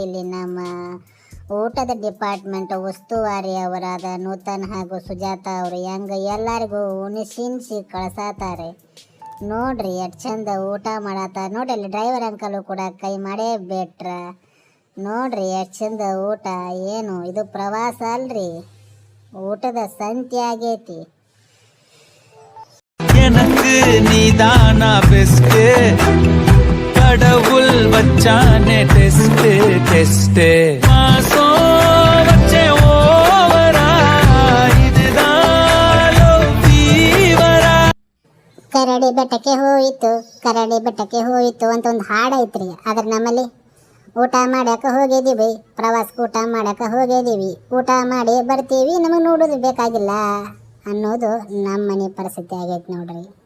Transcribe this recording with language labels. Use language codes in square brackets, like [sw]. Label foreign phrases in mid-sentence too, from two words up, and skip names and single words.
[kn] ಇಲ್ಲಿ ನಮ್ಮ ಊಟದ ಡಿಪಾರ್ಟ್ಮೆಂಟ್ ಉಸ್ತುವಾರಿ ಅವರಾದ ನೂತನ್ ಹಾಗೂ ಸುಜಾತ ಅವರು ಹೆಂಗೆ ಎಲ್ಲರಿಗೂ ಉಣಿಸಿ ಕಳ್ಸಾತಾರೆ ನೋಡ್ರಿ. ಎಷ್ಟು ಚಂದ ಊಟ ಮಾಡತ್ತಾರ ನೋಡ್ರಿ. ಅಲ್ಲಿ ಡ್ರೈವರ್ ಅಂಕಲು ಕೂಡ ಕೈ ಮಾಡೇ ಬಿಟ್ರ ನೋಡ್ರಿ. ಎಷ್ಟು ಚಂದ ಊಟ. ಏನು ಇದು ಪ್ರವಾಸ ಅಲ್ರಿ, ಊಟದ ಸಂತೆ ಆಗೈತಿ. [ta] எனக்கு நீதான பெஸ்ட் கடவுள் வச்சானே டெஸ்ட் மாசம் வச்சே ஓவரா இதுதான் ஃபீவரா. [kn] ಕರಡಿ ಬೆಟ್ಟಕ್ಕೆ ಹೋಯಿತು ಅಂತ ಒಂದು ಹಾಡು ಐತ್ರಿ. ಅದ್ರ ನಮ್ಮಲ್ಲಿ ಊಟ ಮಾಡಕ್ಕೆ ಹೋಗಿದ್ದೀವಿ, ಪ್ರವಾಸಕ್ಕೆ ಊಟ ಮಾಡಕ್ಕೆ ಹೋಗಿದ್ದೀವಿ, ಊಟ ಮಾಡಿ ಬರ್ತೀವಿ, ನಮಗೆ ನೋಡೋದು ಬೇಕಾಗಿಲ್ಲ ಅನ್ನೋದು ನಮ್ಮ ಮನೆ ಪರಿಸ್ಥಿತಿ ಆಗೈತೆ ನೋಡ್ರಿ.